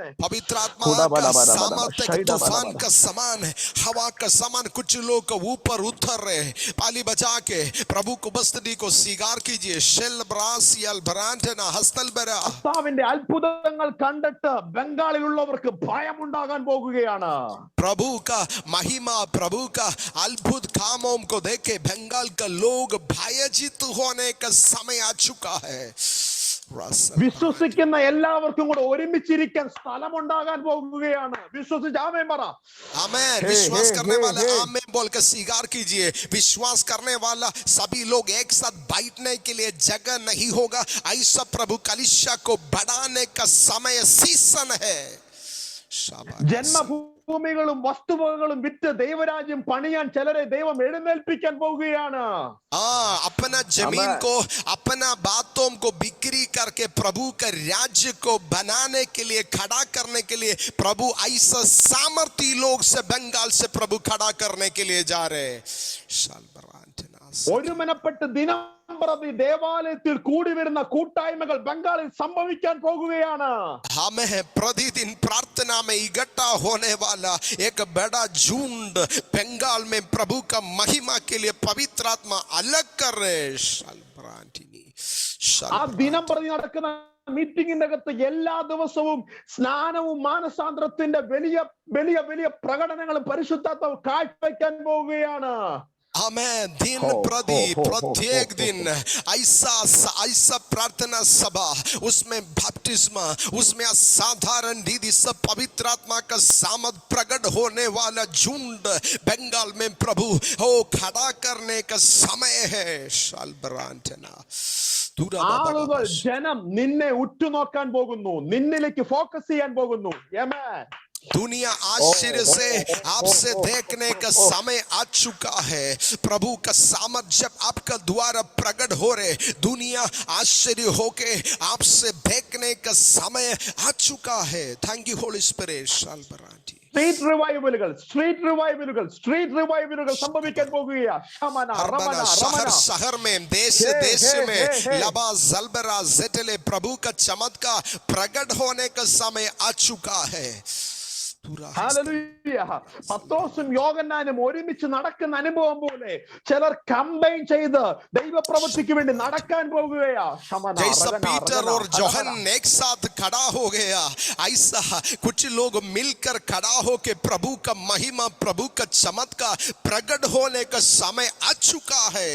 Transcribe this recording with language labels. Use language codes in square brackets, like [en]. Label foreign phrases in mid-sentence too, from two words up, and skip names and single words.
[hi] पवित्र आत्मा का सामर्थ्य एक तूफान का समान है, हवा का समान। कुछ लोग ऊपर उतर रहे हैं। ताली बजा के प्रभु को उपस्थिति को स्वीकार कीजिए। शेल ब्रासियल ब्रांटना हस्तल बरा। [ml] കർത്താവിന്റെ അത്ഭുതങ്ങൾ കണ്ടിട്ട് ബംഗാളിലുള്ളവർക്ക് ഭയമുണ്ടാകാൻ പോകുകയാണ്. [hi] प्रभु का महिमा, प्रभु का अद्भुत कामों को देखे बंगाल का लोग भयभीत होने का समय आ चुका है। [ml] വിശ്വസിക്കുന്ന എല്ലാവർക്കും കൂടെ ഒരുമിച്ചിരിക്കാൻ സ്ഥലമുണ്ടാകാൻ പോകുകയാണ്. വിശ്വസിച്ച് ആമേൻ പറ. [hi] आमेन। विश्वास करने वाले आमेन बोल कर स्वीकार कीजिए। विश्वास करने वाला सभी लोग एक साथ बैठने के लिए जगह नहीं होगा। ऐसा प्रभु कलीसिया को बढ़ाने का समय सीजन है। [ml] ജന്മഭൂമികളും വസ്തുവകകളും വിറ്റ് ദൈവരാജ്യം പണിയാൻ ചിലരെ ദൈവം എഴുന്നേൽപ്പിക്കാൻ പോകുകയാണ്. [hi] अपना जमीन को, अपना बातों को बिक्री करके प्रभु का राज्य को बनाने के लिए, खड़ा करने के लिए प्रभु ऐसा सामर्थी लोग से बंगाल से प्रभु खड़ा करने के लिए जा रहे हैं। [ml] ഒരുമനപ്പെട്ട് ദിനം പ്രതി ദേവാലയത്തിൽ കൂടി വരുന്ന കൂട്ടായ്മകൾ ബംഗാളിൽ സംഭവിക്കാൻ പോകുകയാണ്. [hi] हमें प्रतिदिन प्रार्थना में इकट्ठा होने वाला एक बड़ा झुंड बंगाल में प्रभु का महिमा के लिए पवित्र आत्मा अलग कर रहे। [ml] ആ ദിനം പ്രതി നടക്കുന്ന മീറ്റിംഗിന്റെ അകത്ത് എല്ലാ ദിവസവും സ്നാനവും മാനസാന്തരത്തിന്റെ വലിയ വലിയ വലിയ പ്രകടനങ്ങളും പരിശുദ്ധാത്മാവ് കാഴ്ചവെക്കാൻ പോവുകയാണ്. [hi] हमें दिन प्रति प्रत्येक दिन ऐसा प्रार्थना सभा, उसमें बपतिस्मा, उसमें असाधारण रीति से पवित्र आत्मा का सामर्थ प्रकट होने वाला झुंड बंगाल में प्रभु हो खड़ा करने का समय है। [ml] ആളുകൾ ജനം നിന്നെ ഉറ്റുനോക്കാൻ പോകുന്നു, നിന്നിലേക്ക് ഫോക്കസ് ചെയ്യാൻ പോകുന്നു. [hi] दुनिया आश्चर्य से आपसे देखने का समय आ चुका है। प्रभु का सामर्थ जब आपका द्वारा प्रकट हो रहे, दुनिया आश्चर्य होके आपसे देखने का समय आ चुका है। [en] thank you holy spirit. street revivals [ml] സംഭവിക്കാൻ പോകുകയാണ്. [hi] शहर में, देश में लबा जलबरा जेटले प्रभु का चमत्कार प्रकट होने का समय आ चुका है। [ml] പത്രോസും യോഹന്നാനും ഒരുമിച്ച് നടക്കുന്ന അനുഭവം പോലെ ചിലർ കമ്പൈൻ ചെയ്ത് ദൈവപ്രവൃത്തിക്ക് വേണ്ടി നടക്കാൻ പോകുകയാ. [hi] जैसा पीटर और जोहन एक साथ खड़ा हो गया, ऐसा कुछ लोग मिलकर खड़ा होके प्रभु का महिमा, प्रभु का चमत्कार प्रकट होने का समय आ चुका है।